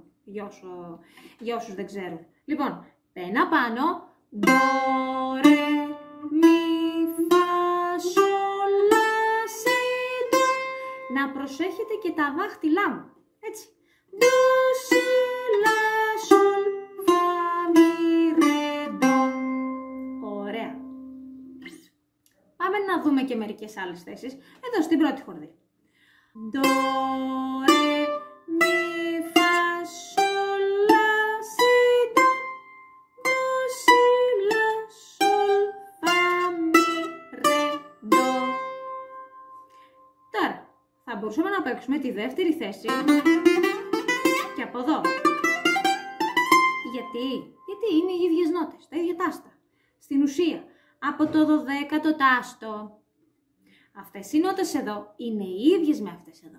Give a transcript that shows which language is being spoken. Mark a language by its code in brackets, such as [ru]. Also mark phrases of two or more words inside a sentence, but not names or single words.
[el] Για όσους δεν ξέρουν. Λοιπόν, πένα πάνω. Do, re, mi, fa, sol, la, si, do. Να προσέχετε και τα δάχτυλά μου. Έτσι. Do, si, la, sol, fa, mi, re, do. Ωραία. Πάμε να δούμε και μερικές άλλες θέσεις. Εδώ στην πρώτη χορδή. Do, re, mi, fa, sol, la, si, do. Do, si, la, sol, fa, mi, re, do. Τώρα, θα μπορούσαμε να παίξουμε τη δεύτερη θέση και από εδώ. Γιατί είναι οι ίδιες νότες, τα ίδια τάστα. Στην ουσία, από το 12ο τάστο, αυτές οι νότες εδώ είναι οι ίδιες με αυτές εδώ.